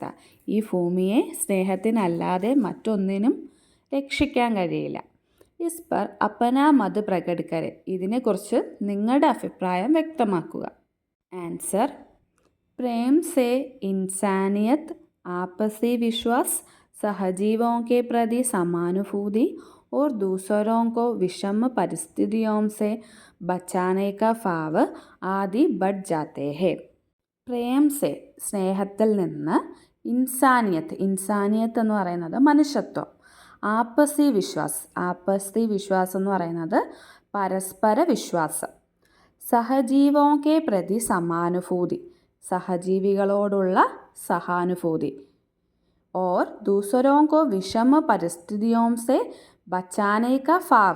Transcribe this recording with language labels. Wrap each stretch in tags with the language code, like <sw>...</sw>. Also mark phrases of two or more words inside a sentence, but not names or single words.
<ml>ഈ ഭൂമിയെ സ്നേഹത്തിനല്ലാതെ മറ്റൊന്നിനും രക്ഷിക്കാൻ കഴിയില്ല.</ml> <hi>इस पर अपना मत प्रकट करें.</hi> <ml>ഇതിനെക്കുറിച്ച് നിങ്ങളുടെ അഭിപ്രായം വ്യക്തമാക്കുക.</ml> <hi>ആൻസർ प्रेम से इंसानियत, आपसी विश्वास, സഹജീവോं के प्रति समानुभूति और दूसरों को विषम परिस्थितियों से बचाने का भाव आदि बढ़ जाते हैं. प्रेम से</hi> <ml>സ്നേഹത്തിൽ നിന്ന്, ഇൻസാനിയത്ത് എന്ന് പറയുന്നത് മനുഷ്യത്വം, ആപ്പസി വിശ്വാസം എന്ന് പറയുന്നത് പരസ്പര വിശ്വാസം,</ml> <hi>सहजीवों के प्रति समानुभूति,</hi> <ml>സഹജീവികളോടുള്ള സഹാനുഭൂതി,</ml> <hi>और दूसरों को विषम परिस्थितियों से बचाने का भाव.</hi>